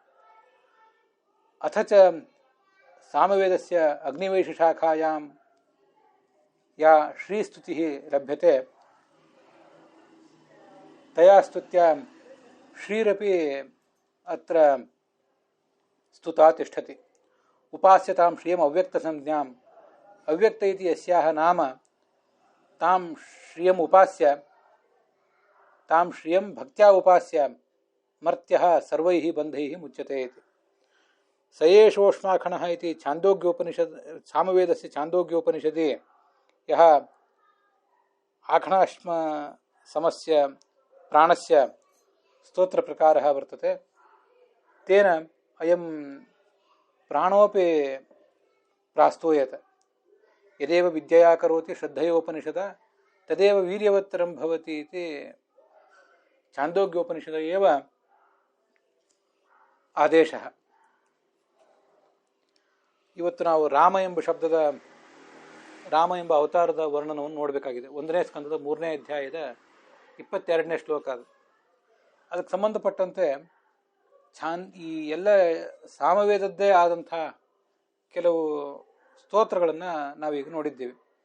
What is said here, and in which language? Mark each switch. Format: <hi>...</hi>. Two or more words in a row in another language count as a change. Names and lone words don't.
<sa>ಅಥ ಚ ಸಾಮವೇದಸ್ಯ ಅಗ್ನಿವೇಶಶಾಖಾಯಾಂ ಯಾ ಶ್ರೀಸ್ತುತಿಃ ಲಭ್ಯತೆ ತಯಾ ಸ್ತುತ್ಯಾ ಶ್ರೀರಪಿ ಅತ್ರ ಸ್ತುತಾ ತಿಷ್ಠತಿ. ಉಪಾಸ್ಯತಾಂ ಶ್ರಿಯಂ ಅವ್ಯಕ್ತಸಂಜ್ಞಾಂ. ಅವ್ಯಕ್ತ ಇತಿ ಯಸ್ಯಾಹ ನಾಮ ತಾಂ ಶ್ರಿಯಂ ಉಪಾಸ್ಯ ತಾಂ ಶ್ರಿಯಂ ಭಕ್ತ್ಯಾ ಉಪಾಸ್ಯ ಮರ್ತ್ಯಃ ಸರ್ವೈಃ ಬಂಧೈಃ ಮುಚ್ಯತೆ ಇತಿ. ಸ ಏಷೋಷ್ಮಾಖಣಃ ಇತಿ ಛಾಂದೋಗ್ಯೋಪನಿಷದ್ ಸಾಮವೇದಸ್ಯ ಛಾಂದೋಗ್ಯೋಪನಿಷದಿ ಯಃ ಆಖಣಾಶ್ಮ ಸಮಸ್ಯ ಪ್ರಾಣಸ್ಯ ಸ್ತೋತ್ರ ಪ್ರಕಾರಃ ವರ್ತತೆ, ತೇನ ಅಯಂ ಪ್ರಾಣೋಪಿ ಪ್ರಾಸ್ತೂಯತೆ. ಯದೇವ ವಿದ್ಯೆಯ ಕರೋತಿ ಶ್ರದ್ಧೆಯೋಪನಿಷದ ತದೇವ ವೀರ್ಯವತ್ತರಂ ಭವತಿ ಇತಿ ಛಾಂದೋಗ್ಯೋಪನಿಷದ ಏವ ಆದೇಶಃ.</sa> <kn>ಇವತ್ತು ನಾವು ರಾಮ ಎಂಬ ಶಬ್ದದ ರಾಮ ಎಂಬ ಅವತಾರದ ವರ್ಣನವನ್ನು ನೋಡಬೇಕಾಗಿದೆ. 1ನೇ ಸ್ಕಂದದ 3ನೇ ಅಧ್ಯಾಯದ 22ನೇ ಶ್ಲೋಕ ಅದು. ಅದಕ್ಕೆ ಸಂಬಂಧಪಟ್ಟಂತೆ ಈ ಎಲ್ಲ ಸಾಮವೇದದ್ದೇ ಆದಂಥ ಕೆಲವು ಸ್ತೋತ್ರಗಳನ್ನು ನಾವೀಗ ನೋಡಿದ್ದೇವೆ.</kn>